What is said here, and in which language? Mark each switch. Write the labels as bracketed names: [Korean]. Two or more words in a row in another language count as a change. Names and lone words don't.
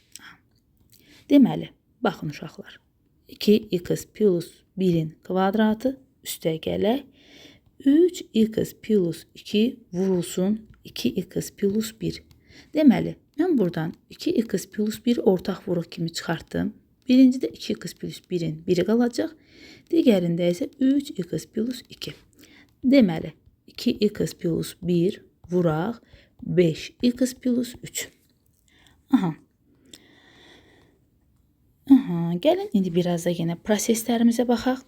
[Azerbaijani] Deməli, baxın uşaqlar. 2x plus 1-in kvadratı üstə gələk. 3x plus 2 vurulsun 2x plus 1. Deməli, mən buradan 2x plus 1 ortaq vuruq kimi çıxartdım. Birincidə 2x plus 1-in 1-i qalacaq. Digərində isə 3x plus 2. Deməli, 2x plus 1 vuraq 5x plus 3. Aha. Gəlin indi biraz da yenə proseslərimizə baxaq.